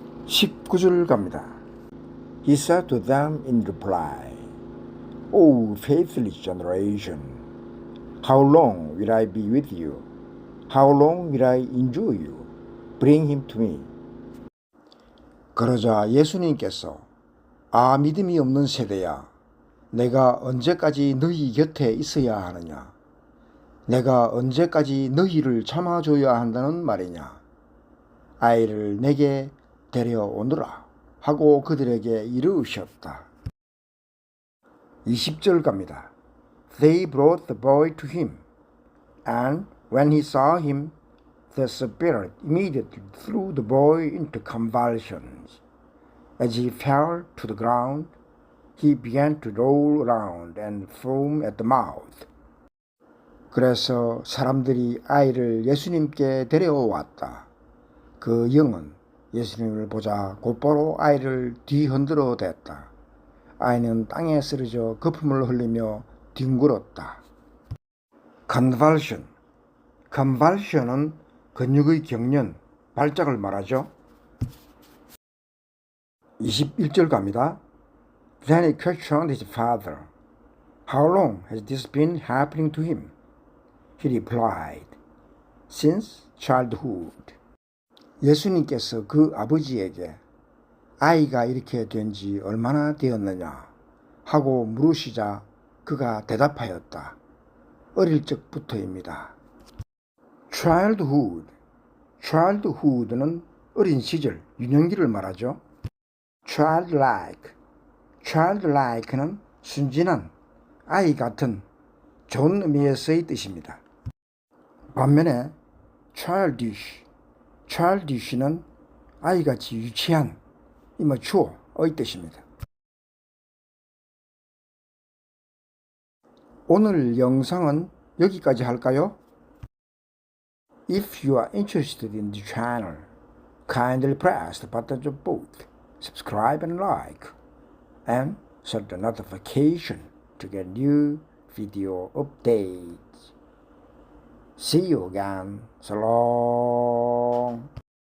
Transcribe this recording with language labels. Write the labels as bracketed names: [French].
[Korean] 19절 갑니다. [English] He said to them in reply, O faithless generation, how long will I be with you? How long will I endure you? Bring him to me. [Korean] 그러자 예수님께서 믿음이 없는 세대야, 내가 언제까지 너희 곁에 있어야 하느냐? 내가 언제까지 너희를 참아줘야 한다는 말이냐? 아이를 내게 데려오너라 하고 그들에게 이르셨다. 20절 갑니다. [English] They brought the boy to him, and when he saw him, the spirit immediately threw the boy into convulsions. As he fell to the ground, he began to roll around and foam at the mouth. [Korean] 그래서 사람들이 아이를 예수님께 데려왔다. 그 영은 예수님을 보자 곧바로 아이를 뒤흔들어 댔다. 아이는 땅에 쓰러져 거품을 흘리며 뒹굴었다. [English] Convulsion. [Korean] Convulsion은 근육의 경련, 발작을 말하죠. 21절 갑니다. [English] Then he questioned his father. How long has this been happening to him? He replied, Since childhood. [Korean] 예수님께서 그 아버지에게 아이가 이렇게 된 지 얼마나 되었느냐 하고 물으시자 그가 대답하였다. 어릴 적부터입니다. Childhood. Childhood는 어린 시절, 유년기를 말하죠. [English] Childlike. [Korean] Childlike는 순진한, 아이 같은, 좋은 의미에서의 뜻입니다. 반면에 childish. childish는 아이같이 유치한, immature,의 뜻입니다. 오늘 영상은 여기까지 할까요? [English] If you are interested in the channel, kindly press the buttons of both subscribe and like, and set the notification to get new video updates. See you again. So long.